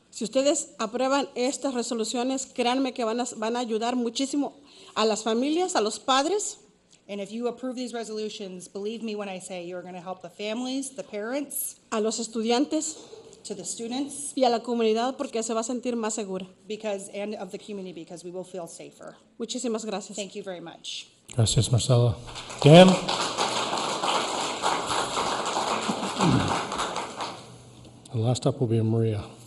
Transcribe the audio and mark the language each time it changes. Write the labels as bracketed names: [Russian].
[Spanish] Si ustedes aprueban estas resoluciones, créanme que van a ayudar muchísimo a las familias, a los padres. [English] And if you approve these resolutions, believe me when I say you're going to help the families, the parents, [Spanish] a los estudiantes, [English] to the students, [Spanish] y a la comunidad porque se va a sentir más segura. [English] and of the community, because we will feel safer. [Spanish] Muchísimas gracias. [English] Thank you very much. [Spanish] Gracias, Marcela. Dan? [English] And last up will be Maria.